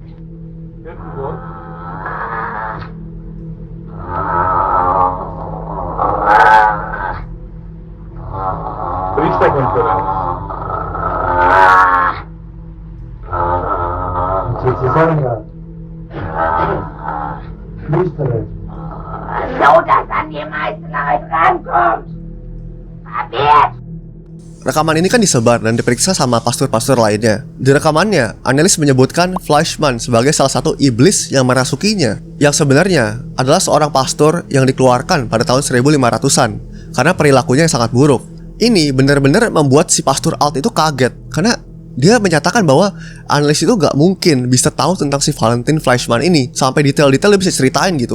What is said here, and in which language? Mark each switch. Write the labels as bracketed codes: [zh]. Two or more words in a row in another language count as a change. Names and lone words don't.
[de] Irgendwo. Priesterkonferenz. Sozusagen Priesterin. So, dass an die meisten Leute rankommt. Kapiert? [id] Rekaman ini kan disebar dan diperiksa sama pastor-pastor lainnya. Di rekamannya, Annelies menyebutkan Fleischmann sebagai salah satu iblis yang merasukinya, yang sebenarnya adalah seorang pastor yang dikeluarkan pada tahun 1500-an karena perilakunya yang sangat buruk. Ini benar-benar membuat si Pastor Alt itu kaget karena dia menyatakan bahwa Annelies itu gak mungkin bisa tahu tentang si Valentin Fleischmann ini sampai detail-detail dia bisa ceritain gitu.